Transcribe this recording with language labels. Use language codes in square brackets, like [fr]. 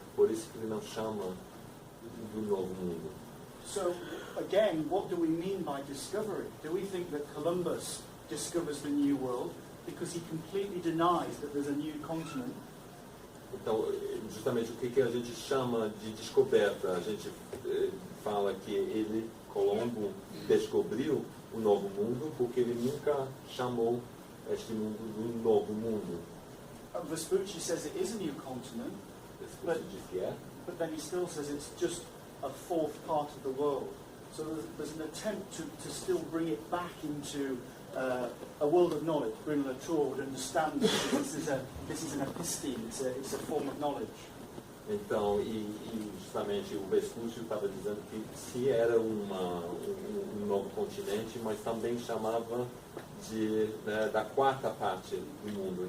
[pt] Por isso que ele não chama do novo mundo. [en] So, again, what do we mean by discovery? Do we think that Columbus discovers the New World because he completely denies that there's a new continent? [pt] Então, justamente o que a gente chama de descoberta? A gente fala que ele, Colombo, descobriu o novo mundo porque ele nunca chamou este mundo de novo mundo. [en] Vespucci says it is a new continent, [pt] Vespucci diz que é, [en] but then he still says it's just a fourth part of the world. So there's an attempt to still bring it back into a world of knowledge. Bruno Latour would understand that this is an episteme, it's a form of knowledge. [pt] Então, e justamente o Vespucci estava dizendo que se era um novo continente, mas também chamava da quarta parte do mundo.